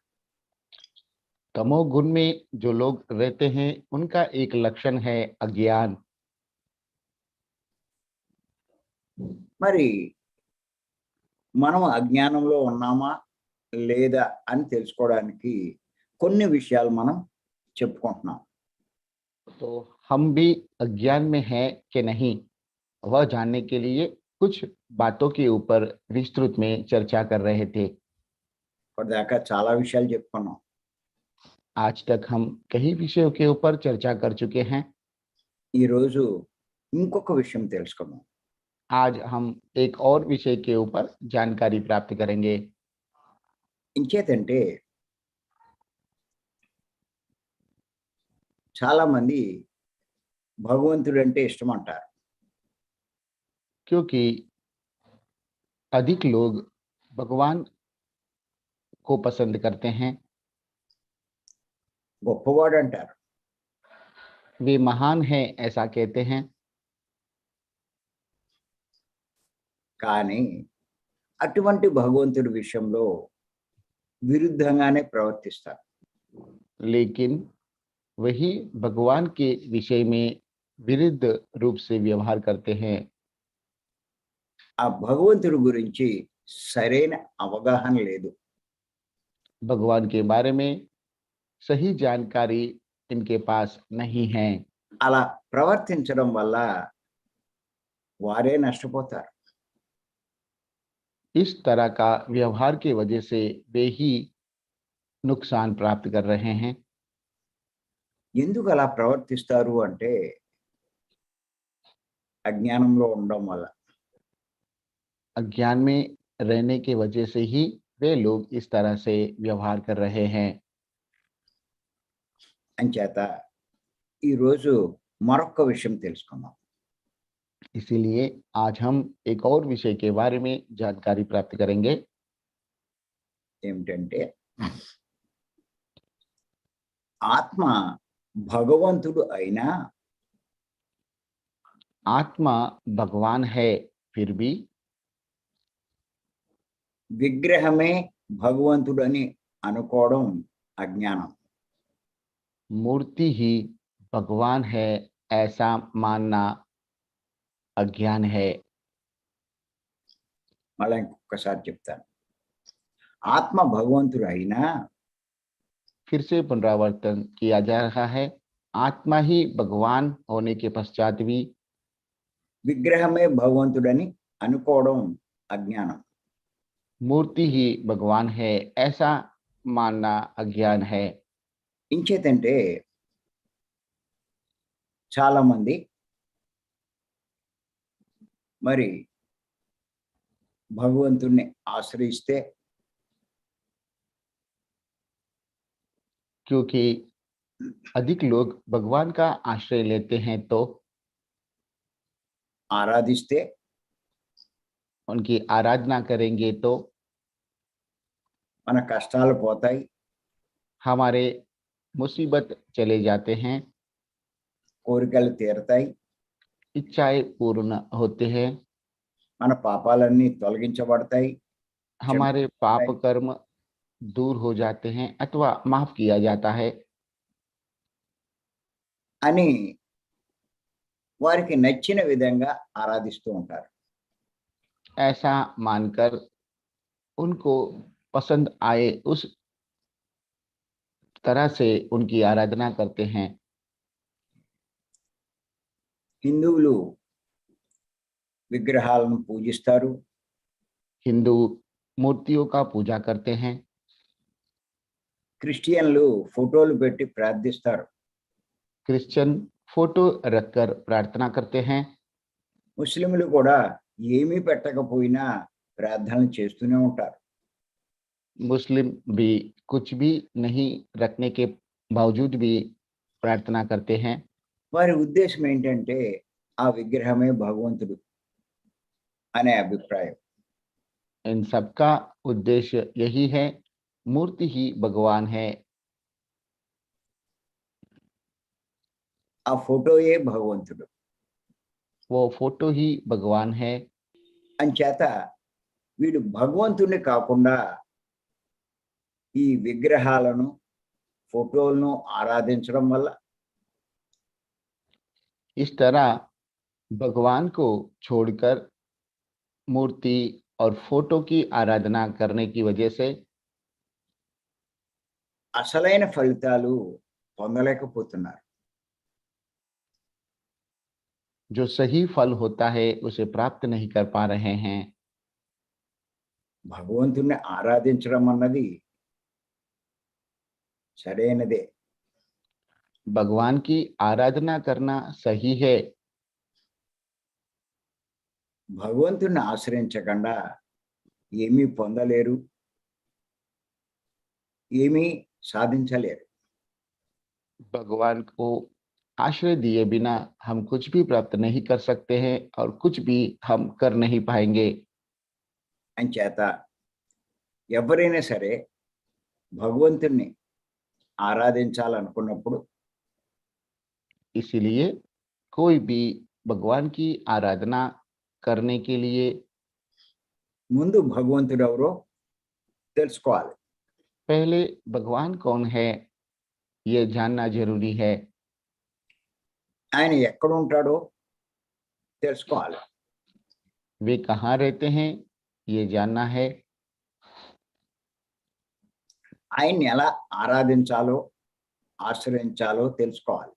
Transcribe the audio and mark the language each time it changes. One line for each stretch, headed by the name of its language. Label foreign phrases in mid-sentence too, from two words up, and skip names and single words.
Hindi: तमोगुण में जो लोग रहते हैं उनका एक लक्षण है अज्ञान।
Telugu: మరి మనం అజ్ఞానంలో ఉన్నామా లేదా అని తెలుసుకోవడానికి కొన్ని విషయాలు మనం చెప్పుకుంటున్నాం.
Hindi: तो हम भी अज्ञान में हैं कि नहीं, वह जानने के लिए कुछ बातों के ऊपर विस्तृत में चर्चा कर रहे थे।
Telugu: ఇప్పటిదాకా చాలా విషయాలు చెప్పుకున్నాం.
Hindi: आज तक हम कई विषयों के ऊपर चर्चा कर चुके हैं।
Telugu: ఈరోజు ఇంకొక విషయం తెలుసుకుందాం.
Hindi: आज हम एक और विषय के ऊपर जानकारी प्राप्त करेंगे।
Telugu: ఇంకేతంటే చాలా మంది భగవంతుడు అంటే ఇష్టం అంటారు.
Hindi: क्योंकि अधिक लोग भगवान को पसंद करते हैं,
Telugu: గొప్పవాడు అంటారు.
Hindi: वे महान हैं ऐसा कहते हैं।
Telugu: కానీ అటువంటి భగవంతుడి విషయంలో విరుద్ధంగానే ప్రవర్తిస్తారు.
Hindi: लेकिन वही भगवान के विषय में विरुद्ध रूप से व्यवहार करते हैं।
Telugu: ఆ భగవంతుడి గురించి సరైన అవగాహన లేదు.
Hindi: भगवान के बारे में सही जानकारी इनके पास नहीं है।
Telugu: అలా ప్రవర్తించడం వల్ల వారే నష్టపోతారు.
Hindi: इस तरह का व्यवहार की वजह से वे ही नुकसान प्राप्त कर रहे हैं।
Telugu: ఎందుకు అలా ప్రవర్తిస్తారు అంటే అజ్ఞానంలో ఉండడం వల్ల.
Hindi: अज्ञान में रहने की वजह से ही वे लोग इस तरह से व्यवहार कर रहे हैं।
Telugu: అంచేత ఈరోజు మరొక విషయం తెలుసుకుందాం.
Hindi: इसीलिए आज हम एक और विषय के बारे में जानकारी प्राप्त करेंगे।
Telugu: ఏమిటంటే ఆత్మ భగవంతుడు అయినా
Hindi: आत्मा भगवान है, फिर भी
Telugu: విగ్రహమే భగవంతుడని అనుకోవడం అజ్ఞానం.
Hindi: मूर्ति ही भगवान है ऐसा मानना अज्ञान है।
Telugu: మళ్ళీ ఇంకొకసారి చెప్తాను. ఆత్మ భగవంతుడు అయినా
Hindi: फिर से पुनरावर्तन किया जा रहा है। आत्मा ही भगवान होने के पश्चात भी
Telugu: విగ్రహమే భగవంతుడని అనుకోవడం అజ్ఞానం.
Hindi: मूर्ति ही भगवान है ऐसा मानना अज्ञान है।
Telugu: ఇంచేతంటే చాలా మంది మరి భగవంతుణ్ణి ఆశ్రయిస్తే
Hindi: क्योंकि अधिक लोग भगवान का आश्रय लेते हैं तो
Telugu: ఆరాధిస్తే
Hindi: उनकी आराधना करेंगे तो
Telugu: మన కష్టాలు పోతాయి,
Hindi: हमारे मुसीबत चले जाते हैं,
Telugu: కోరికలు తీరతాయి,
Hindi: इच्छाएं पूर्ण होते हैं,
Telugu: మన పాపాలన్నీ తొలగించబడతాయి,
Hindi: हमारे पाप कर्म दूर हो जाते हैं अथवा माफ किया जाता है
Telugu: అని వారికి నచ్చిన విధంగా ఆరాధిస్తూ ఉంటారు.
Hindi: ऐसा मानकर उनको पसंद आए उस तरह से उनकी आराधना करते हैं।
Telugu: హిందువులు విగ్రహాలను పూజిస్తారు,
Hindi: हिंदू मूर्तियों का पूजा करते हैं,
Telugu: క్రిస్టియన్లు ఫోటోలు పెట్టి ప్రార్థిస్తారు,
Hindi: क्रिश्चियन फोटो रखकर प्रार्थना करते हैं,
Telugu: ముస్లింలు కూడా ఏమీ పెట్టకపోయినా ప్రార్థనలు చేస్తూనే ఉంటారు.
Hindi: मुस्लिम भी कुछ भी नहीं रखने के बावजूद भी प्रार्थना करते हैं।
Telugu: వారి ఉద్దేశం ఏంటంటే ఆ విగ్రహమే భగవంతుడు అనే అభిప్రాయం.
Hindi: इन सबका उद्देश्य यही है, मूर्ति ही भगवान है,
Telugu: ఆ ఫోటోయే భగవంతుడు
Hindi: वो फोटो ही भगवान है।
Telugu: అంచేత వీడు భగవంతుడిని కాకుండా ఈ విగ్రహాలను ఫోటోలను ఆరాధించడం వల్ల
Hindi: इस तरह भगवान को छोड़कर मूर्ति और फोटो की आराधना करने की वजह से
Telugu: అసలైన ఫలితాలు పొందలేకపోతున్నారు.
Hindi: जो सही फल होता है उसे प्राप्त नहीं कर पा रहे हैं।
Telugu: భగవంతుణ్ణి ఆరాధించడం అన్నది సరైనదే,
Hindi: भगवान की आराधना करना सही है।
Telugu: భగవంతుణ్ణి ఆశ్రయించకుండా ఏమీ పొందలేరు, ఏమీ సాధించలేరు.
Hindi: भगवान को आश्रय दिए बिना हम कुछ भी प्राप्त नहीं कर सकते हैं और कुछ भी हम कर नहीं पाएंगे।
Telugu: అంచేత ఎవరైనా సరే భగవంతుణ్ణి ఆరాధించాలనుకున్నప్పుడు
Hindi: इसलिए कोई भी भगवान की आराधना करने के लिए
Telugu: ముందు భగవంతుడు ఎవరో తెలుసుకోవాలి.
Hindi: पहले भगवान कौन है ये जानना जरूरी है।
Telugu: ఆయన ఎక్కడ ఉంటాడో తెలుసుకోవాలి.
Hindi: वे कहाँ रहते हैं ये जानना है।
Telugu: ఆయన్ని ఎలా ఆరాధించాలో ఆశ్రయించాలో తెలుసుకోవాలి.